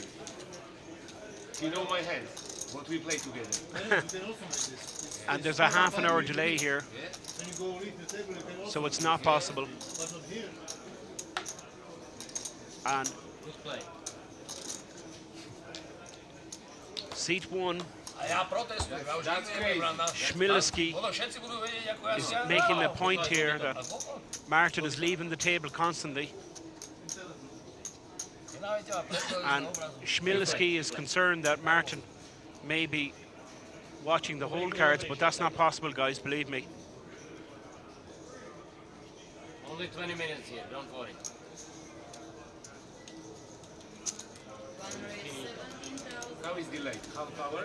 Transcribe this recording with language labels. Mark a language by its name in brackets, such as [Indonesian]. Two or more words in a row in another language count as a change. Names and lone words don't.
[English] He know my hands, what we play together. And there's a half an hour delay here, Yeah? so it's not possible. And Good play. seat one, [Slovak] A ja protestujem, ja už [English] That's [Slovak] nikdy [English] crazy. [Slovak] nebrám na... [English] Schmilewski [Slovak] Ono všetci budú vedieť, ako ja [English] is [Slovak] si ja [English] making the [Slovak] hrávam. [English] point here that [Slovak] Alkohol? [English] Martin is leaving the table constantly, [Slovak] Nenávidíte ma preto, [English] and Schmilewski is concerned that Martin may be watching the hold cards, but that's not possible, guys, believe me. Only 20 minutes here, don't worry. How is delayed? Half hour?